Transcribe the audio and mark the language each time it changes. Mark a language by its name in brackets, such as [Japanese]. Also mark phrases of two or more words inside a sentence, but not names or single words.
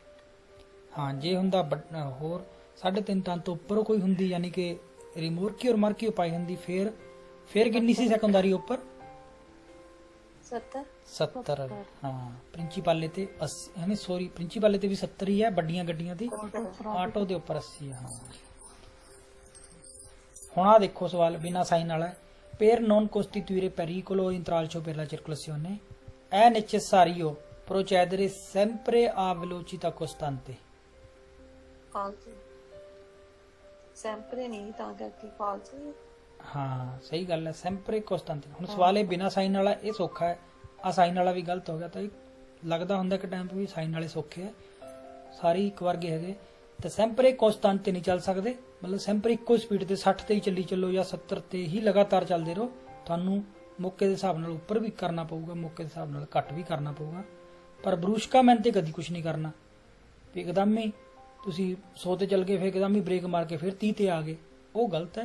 [Punjabi] ਹਾਂ, ਜੇ ਹੁੰਦਾ ਹੋਰ 3.5 ਟਨ ਤੋਂ ਉੱਪਰ ਕੋਈ ਹੁੰਦੀ, ਯਾਨੀ ਕਿ ਰਿਮੋਰਕੀ ਔਰ ਮਾਰਕੀ ਪਾਈ ਹੁੰਦੀ, ਫਿਰ ਕਿੰਨੀ ਸੀ ਸੈਕੰਡਰੀ ਉੱਪਰ? 70। ਹਾਂ, ਪ੍ਰਿੰਸੀਪਲ ਤੇ 80, ਯਾਨੀ ਸੋਰੀ ਪ੍ਰਿੰਸੀਪਲ ਤੇ ਵੀ 70 ਹੀ ਹੈ ਵੱਡੀਆਂ ਗੱਡੀਆਂ ਦੀ, ਆਟੋ ਦੇ ਉੱਪਰ 80। ਹਾਂ, ਹੁਣ ਆ ਦੇਖੋ ਸਵਾਲ ਬਿਨਾ ਸਾਈਨ ਵਾਲਾ। [Italian] Per non costituire pericolo o intralcio per la circolazione è necessario procedere sempre a velocità costante। [Punjabi] ਫਾਲਤੂ ਸੈਂਪਰੇ ਨਹੀਂ, ਤਾਂ ਕਰਕੇ ਫਾਲਤੂ। ਹਾਂ, ਸਹੀ ਗੱਲ ਹੈ, [Italian] sempre costante। [Punjabi] ਹੁਣ ਸਵਾਲ ਇਹ ਬਿਨਾ ਸਾਈਨ ਵਾਲਾ, ਇਹ ਸੌਖਾ ਹੈ, ਆ ਸਾਈਨ ਵਾਲਾ ਵੀ ਗਲਤ ਹੋ ਗਿਆ। ਤਾਂ ਇਹ ਲੱਗਦਾ ਹੁੰਦਾ ਕਿ ਟਾਈਮ ਵੀ ਸਾਈਨ ਵਾਲੇ ਸੌਖੇ ਹੈ, ਸਾਰੇ ਇੱਕ ਵਰਗੇ ਹੈਗੇ। ਤੇ [Italian] sempre costante [Punjabi] ਨਹੀਂ ਚੱਲ ਸਕਦੇ, ਮਤਲਬ ਸੈਂਪਰ ਇੱਕੋ ਸਪੀਡ ਤੇ 60 ਤੇ ਹੀ ਚੱਲੀ ਚੱਲੋ ਜਾਂ 70 ਤੇ ਹੀ ਲਗਾਤਾਰ ਚੱਲਦੇ ਰਹੋ। ਤੁਹਾਨੂੰ ਮੌਕੇ ਦੇ ਹਿਸਾਬ ਨਾਲ ਉੱਪਰ ਵੀ ਕਰਨਾ ਪਊਗਾ, ਮੌਕੇ ਦੇ ਹਿਸਾਬ ਨਾਲ ਘੱਟ ਵੀ ਕਰਨਾ ਪਊਗਾ, ਪਰ ਬਰੂਸ਼ਕਾ ਮੈਨ ਤੇ ਕਦੀ ਕੁਝ ਨਹੀਂ ਕਰਨਾ ਵੀ ਇੱਕਦਮ ਹੀ ਤੁਸੀਂ 100 ਤੇ ਚੱਲ ਗਏ, ਫਿਰ ਇੱਕਦਮ ਹੀ ਬ੍ਰੇਕ ਮਾਰ ਕੇ ਫਿਰ 30 ਤੇ ਆ ਗਏ, ਉਹ ਗਲਤ ਹੈ।